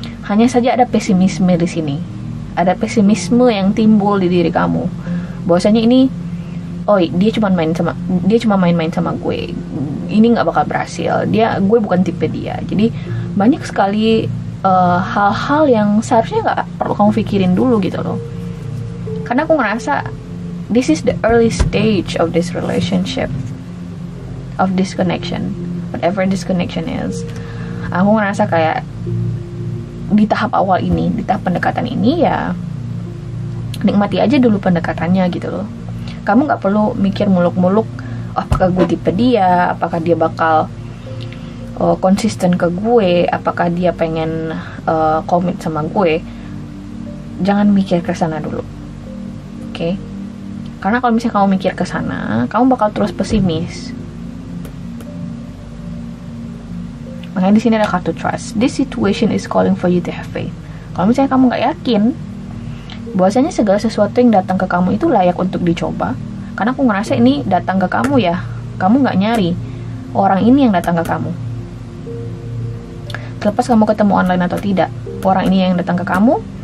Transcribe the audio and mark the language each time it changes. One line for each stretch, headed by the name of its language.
Indonesian: Hanya saja ada pesimisme di sini. Ada pesimisme yang timbul di diri kamu. Bahwasanya ini, oh dia cuma main-main sama gue. Ini nggak bakal berhasil. Gue bukan tipe dia. Jadi banyak sekali hal-hal yang seharusnya nggak perlu kamu pikirin dulu gitu loh. Karena aku ngerasa
English: this is the early stage of this relationship, of this connection, whatever this connection is.
Indonesian: Aku ngerasa kayak di tahap awal ini, di tahap pendekatan ini ya nikmati aja dulu pendekatannya gitu loh. Kamu nggak perlu mikir muluk-muluk, apakah gue tipe dia, apakah dia bakal konsisten ke gue, apakah dia pengen komit sama gue. Jangan mikir ke sana dulu, oke? Okay? Karena kalau misalnya kamu mikir ke sana, kamu bakal terus pesimis. Makanya di sini ada kartu trust.
English: This situation is calling for you to have faith.
Indonesian: Kalau misalnya kamu nggak yakin, bahwasanya segala sesuatu yang datang ke kamu itu layak untuk dicoba. Karena aku ngerasa ini datang ke kamu ya, kamu nggak nyari, orang ini yang datang ke kamu. Terlepas kamu ketemu online atau tidak, orang ini yang datang ke kamu.